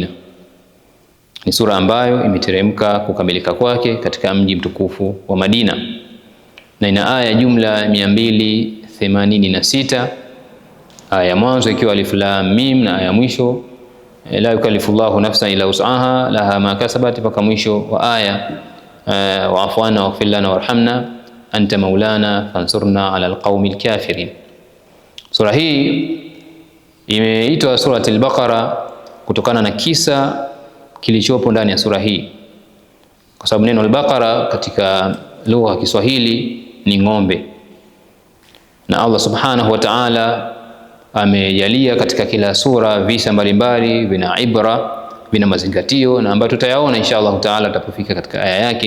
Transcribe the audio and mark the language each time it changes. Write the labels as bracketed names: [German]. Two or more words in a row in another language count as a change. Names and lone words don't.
[Swahili] Ni sura ambayo imeteremka kukamilika kwake katika mji mtukufu wa Madina, na ina aya jumla 286, aya ya mwanzo ikiwa [Arabic] ألف لام ميم [Swahili] na aya ya mwisho [Arabic] لا يكلف الله نفسا إلا وسعها لها ما كسبت, [Swahili] mpaka mwisho wa aya [Arabic] واعف عنا واغفر لنا وارحمنا أنت مولانا فانصرنا على القوم الكافرين. [Swahili] Sura hii imeitwa [Arabic] سورة البقرة [Swahili] kutokana na kisa kilichopo ndani ya sura hii, kwa sababu neno al-Baqara katika lugha ya Kiswahili ni ng'ombe, na Allah [Arabic] سبحانه وتعالى [Swahili] amejalia katika kila sura visa mbalimbali vina ibra, vina mazingatio, na ambayo tutayaona [Arabic] إن شاء الله تعالى [Swahili] tutapofika katika aya yake.